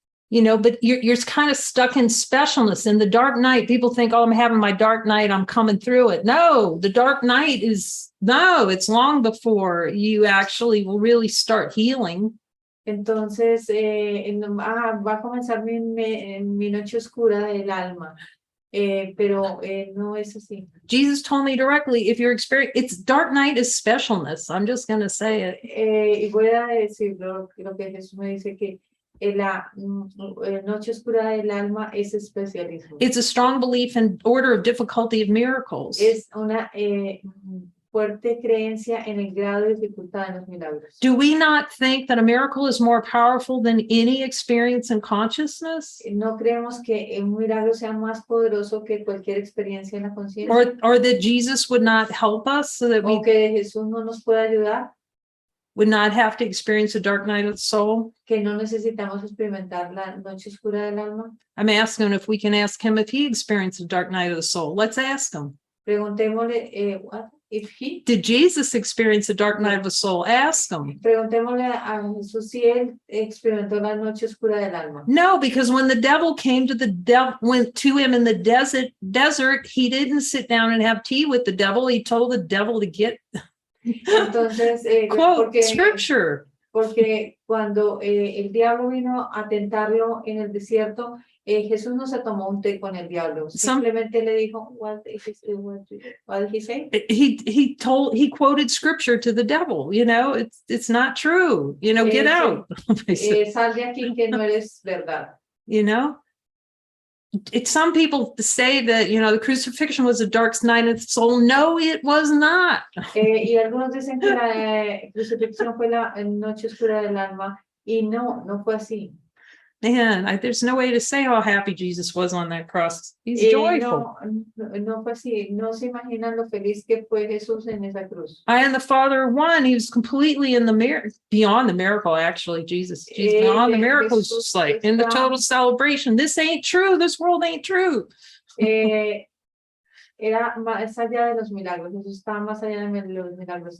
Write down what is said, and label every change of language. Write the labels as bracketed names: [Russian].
[English] You know, but you're kind of stuck in specialness. In the dark night, people think, oh, I'm having my dark night, I'm coming through it. No, the dark night it's long before you actually will really start healing. [Spanish] Entonces, va a comenzar mi noche oscura del alma, pero no es así. [English] Jesus told me directly, if you're experiencing, it's dark night is specialness. I'm just going to say it. [Spanish] Y voy a decir lo que Jesús me dice que la noche oscura del alma es especialismo. [English] It's a strong belief in order of difficulty of miracles. [Spanish] Es una fuerte creencia en el grado de dificultad de los milagros. [English] Do we not think that a miracle is more powerful than any experience in consciousness? [Spanish] No creemos que un milagro sea más poderoso que cualquier experiencia en la conciencia. [English] Or that Jesus would not help us so that we [Spanish] O que Jesús no nos pueda ayudar, [English] would not have to experience a dark night of the soul? [Spanish] que no necesitamos experimentar la noche oscura del alma. [English] I'm asking if we can ask him if he experienced a dark night of the soul. Let's ask him. [Spanish] Preguntémosle, [English] what if he? Did Jesus experience a dark night of the soul? Ask him. [Spanish] Preguntémosle a Jesús si él experimentó la noche oscura del alma. [English] No, because when the devil came to went to him in the desert, he didn't sit down and have tea with the devil. He told the devil to get [Spanish] Entonces, [English] quote scripture. [Spanish] Porque cuando el diablo vino a tentarlo en el desierto, Jesús no se tomó un té con el diablo. Simplemente le dijo, [English] what did he say? He quoted scripture to the devil. You know, it's not true. You know, get out. [Spanish] Sal de aquí que no eres verdad. [English] You know, some people say that, you know, the crucifixion was a dark night of the soul. No, it was not. [Spanish] Y algunos dicen que la crucifixión fue la noche oscura del alma, y no fue así. [English] Man, there's no way to say how happy Jesus was on that cross. He's joyful. [Spanish] No fue así. No se imaginan lo feliz que fue Jesús en esa cruz. [English] I and the Father are one. He was completely in the beyond the miracle, actually. Jesus beyond the miracle is just like in the total celebration. This ain't true. This world ain't true. [Spanish] Era más allá de los milagros. Jesús estaba más allá de los milagros.